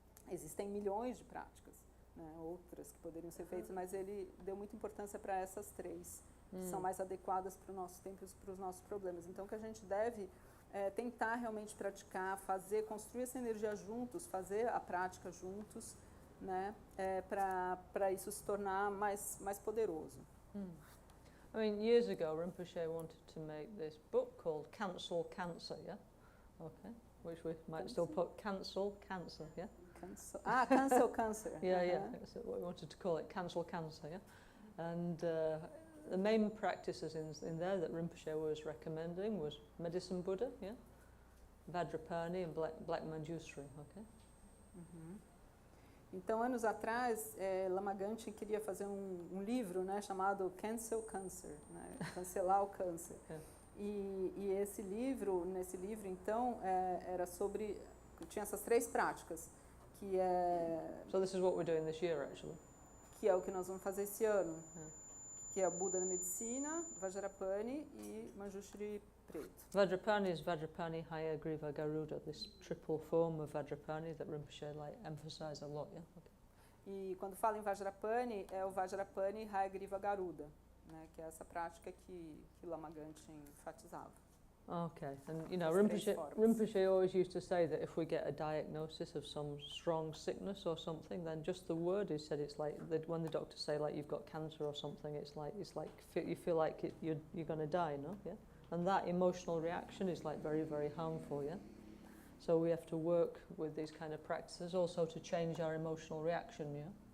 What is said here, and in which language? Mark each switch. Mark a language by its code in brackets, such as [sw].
[pt] Existem milhões de práticas, né, outras que poderiam ser feitas, mas ele deu muita importância para essas 3, que são mais adequadas para o nosso tempo e para os nossos problemas. Então, que a gente deve tentar realmente praticar, construir essa energia juntos, fazer a prática juntos, né, para isso se tornar mais poderoso. [en] I mean, years ago, Rinpoche wanted to make this book called Cancel Cancer, yeah? Okay, which we might still put Cancel Cancer, yeah? Cancel Cancer. Yeah, that's what we wanted to call it, Cancel Cancer, yeah? And the main practices in there that Rinpoche was recommending was Medicine Buddha, yeah? Vajrapani and Black Manjusri, okay? [pt] Então, anos atrás, Lama Ganshan queria fazer um livro, né, chamado Cancel Cancer, né, cancelar o câncer. E nesse livro, então, era sobre, tinha essas 3 práticas, que é... [en] So this is what we're doing this year, actually. [pt] Que é o que nós vamos fazer esse ano, que é o Buda da Medicina, Vajrapani e Manjushri Preto. [en] Vajrapani is Vajrapani, Hayagriva, Garuda, this triple form of Vajrapani that Rinpoche emphasized a lot, yeah? Okay. [pt] E quando fala em Vajrapani, é o Vajrapani, Hayagriva, Garuda, né, que é essa prática que Lama Ganshan enfatizava. [en] Okay, and you know, Rinpoche always used to say that if we get a diagnosis of some strong sickness or something, then just the word is said, it's like when the doctors say like you've got cancer or something, it's like you feel like you're going to die, no? Yeah. And that emotional reaction is like very, very harmful, yeah? So we have to work with these kind of practices also to change our emotional reaction, yeah?